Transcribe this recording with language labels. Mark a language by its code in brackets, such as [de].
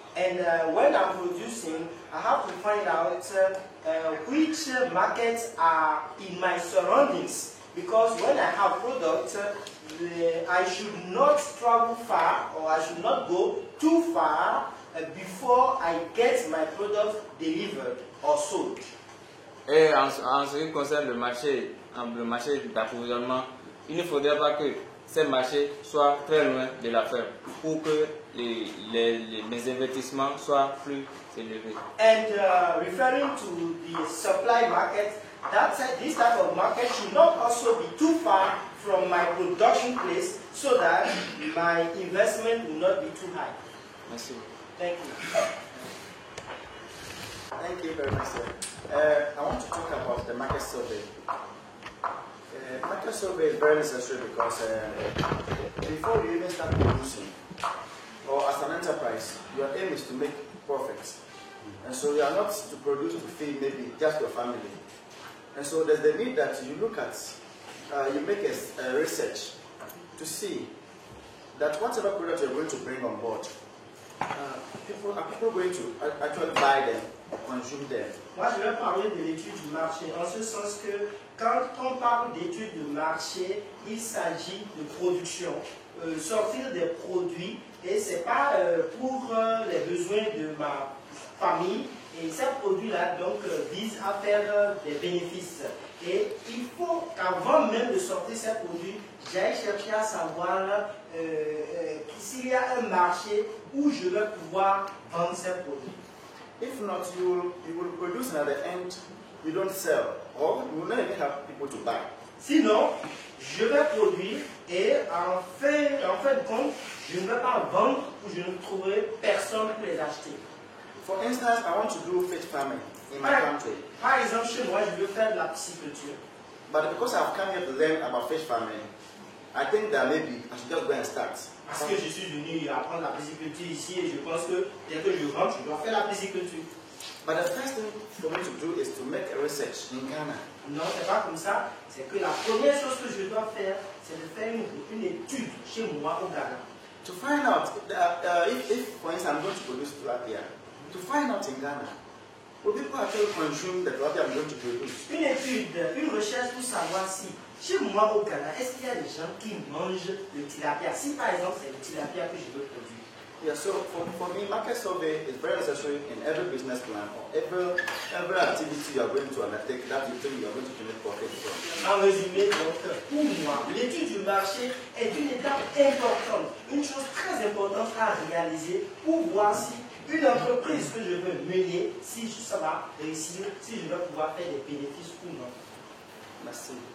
[en] And when I'm producing, I have to find out which markets are in my surroundings. Because when I have products, I should not travel far, or I should not go too far before I get my product delivered or sold. [fr] Et en ce qui concerne le marché d'approvisionnement, il ne faudrait pas que ces marchés soient très loin de la ferme pour que les investissements soient plus élevés. [en] And referring to the supply market, this type of market should not also be too far from my production place so that my investment will not be too high. [fr] Merci. [en] Thank you. Thank you very much, sir. I want to talk about the market survey. Market survey is very necessary because before you even start producing, or as an enterprise, your aim is to make profits. And so you are not to produce to feed maybe just your family. And so there's the need that you look at, you make a research to see that whatever product you're going to bring on board, are people going to actually buy them, consume them? [fr] Moi, je vais parler de l'étude du marché, en ce sens que quand on parle d'étude de marché, il s'agit de production, sortir des produits, et ce n'est pas pour les besoins de ma famille, et ces produits-là donc visent à faire des bénéfices. Et il faut qu'avant même de sortir ces produits, j'aille chercher à savoir s'il y a un marché où je vais pouvoir vendre ces produits. [en] If not, you will produce and at the end you don't sell, or you will not even have people to buy. [fr] Sinon, je vais produire et en fin de compte, je ne vais pas vendre ou je ne trouverai personne pour les acheter. [en] For instance, I want to do fish farming in my country. [fr] Par exemple, chez moi, je veux faire de la pisciculture. [en] But because I've come here to learn about fish farming, I think that maybe I should just go and start. [fr] Parce que je suis venu apprendre la pisciculture ici et je pense que dès que je rentre, je dois faire la pisciculture. [en] But the first thing for me to do is to make a research in Ghana. [fr] Non, c'est pas comme ça. C'est que la première chose que je dois faire, c'est de faire une étude chez moi au Ghana. [en] To find out if, for instance, I'm going to produce tilapia, to find out in Ghana, will people actually consume the tilapia I'm going to produce? [fr] Une étude, une recherche pour savoir si, chez moi au Ghana, est-ce qu'il y a des gens qui mangent le tilapia? Si par exemple c'est le tilapia que je veux produire. [en] Yeah, so for me, market survey is very necessary in every business plan or every activity you are going to undertake that you think you are going to make profit from. [fr] En résumé, donc, pour moi, l'étude du marché est une étape importante, une chose très importante à réaliser pour voir si une entreprise que je veux mener, si ça va réussir, si je vais pouvoir faire des bénéfices ou non. Merci.